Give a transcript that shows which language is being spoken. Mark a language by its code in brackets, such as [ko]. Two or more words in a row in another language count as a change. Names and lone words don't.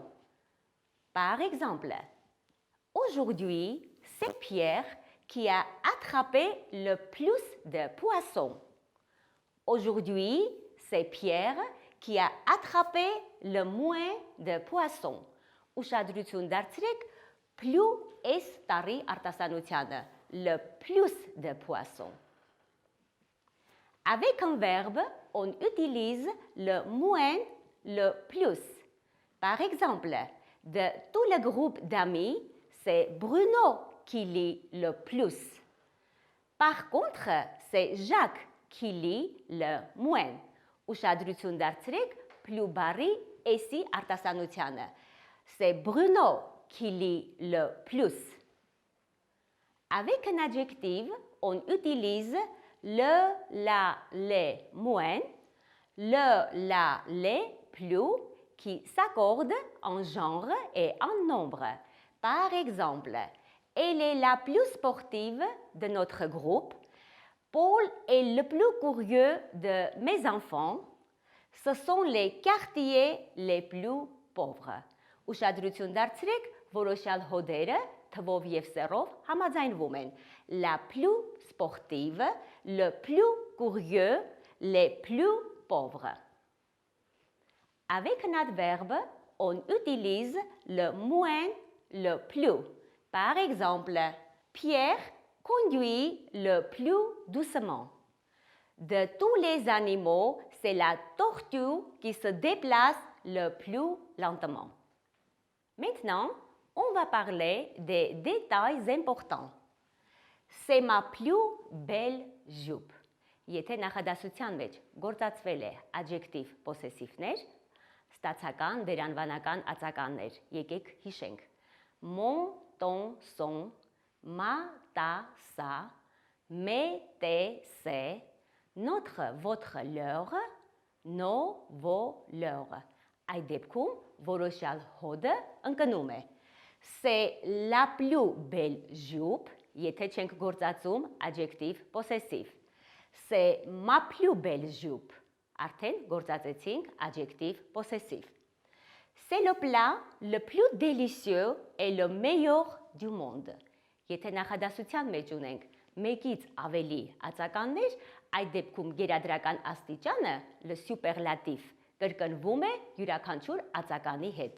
[fr] Par exemple, aujourd'hui, c'est Pierre qui a attrapé le plus de poissons. Aujourd'hui, c'est Pierre qui a attrapé le moins de poissons. [hy] Ուշադրություն դարձրեք plus est տարի արտասանությանը, [fr] le plus de poissons. Avec un verbe, on utilise le moins, le plus. Par exemple, de tout le groupe d'amis, c'est Bruno qui lit le plus. Par contre, c'est Jacques qui lit le moins. [hy] Ուշադրություն դարձրեք plus բարի էսի արտասանությանը. [fr] C'est Bruno qui lit le plus. Avec un adjectif, on utilise le, la, les moins, le, la, les plus qui s'accordent en genre et en nombre. Par exemple, elle est la plus sportive de notre groupe. Paul est le plus curieux de mes enfants. Ce sont les quartiers les plus pauvres. [hy] Ուշադրություն դարձրեք, որոշյալ հոդերը թվով և սեռով համաձայնվում են. [fr] La plus sportive, le plus curieux, les plus pauvres. Avec un adverbe, on utilise le moins, le plus. Par exemple, Pierre conduit le plus doucement. De tous les animaux, c'est la tortue qui se déplace le plus lentement. Maintenant, on va parler des détails importants. C'est ma plus belle jupe. [hy] Եթե նախադասության մեջ գործածվել է [fr] adjective possessivներ, [hy] ստացական, վերանվանական ածականներ, եկեք հիշենք. [fr] Mon, ton, son, ma, ta, sa, mes, tes, ses, notre, votre, leur, nos, vos, leur. [hy] Այդ դեպքում որոշյալ հոդը ընկնում է. [fr] C'est la plus belle jupe, [hy] եթե չենք գործածում [fr] adjective possessive. C'est ma plus belle jupe. [hy] Արդեն գործածեցինք [fr] adjective possessive. C'est le plat le plus délicieux et le meilleur du monde. [hy] Եթե նախադասության մեջ ունենք մեկից ավելի ածականներ, այդ դեպքում գերադրական աստիճանը [fr] le superlatif [hy] կրկնվում է յուրաքանչյուր ածականի հետ.